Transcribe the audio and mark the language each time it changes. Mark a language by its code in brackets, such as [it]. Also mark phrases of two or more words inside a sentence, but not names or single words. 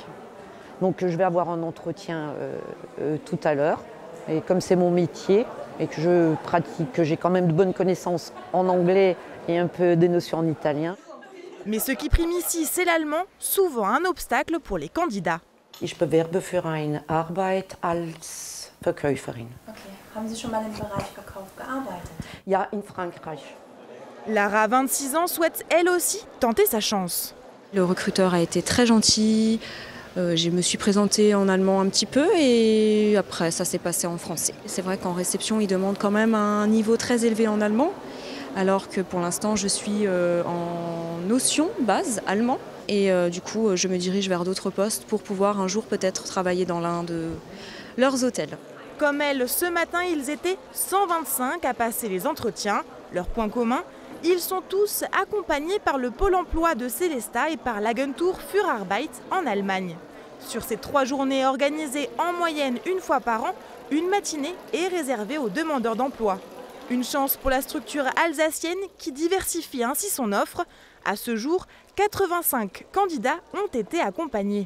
[fr] Donc je vais avoir un entretien tout à l'heure. Et comme c'est mon métier et que je pratique, que j'ai quand même de bonnes connaissances en anglais et un peu des notions en italien. Mais ce qui prime ici, c'est l'allemand, souvent un obstacle pour les candidats. [de] Ich bewerbe für eine Arbeit als Verkäuferin. Okay. Haben Sie schon mal im Bereich Verkauf gearbeitet? Ja, in Frankreich. [fr] Lara, 26 ans, souhaite elle aussi tenter sa chance. Le recruteur a été très gentil. Je me suis présentée en allemand un petit peu et après ça s'est passé en français. C'est vrai qu'en réception, ils demandent quand même un niveau très élevé en allemand, alors que pour l'instant je suis en notion base allemand et du coup je me dirige vers d'autres postes pour pouvoir un jour peut-être travailler dans l'un de leurs hôtels. Comme elle, ce matin, ils étaient 125 à passer les entretiens. Leur point commun, ils sont tous accompagnés par le Pôle emploi de Sélestat et par l'Agentur für Arbeit en Allemagne. Sur ces 3 journées organisées en moyenne une fois par an, une matinée est réservée aux demandeurs d'emploi. Une chance pour la structure alsacienne qui diversifie ainsi son offre. À ce jour, 85 candidats ont été accompagnés.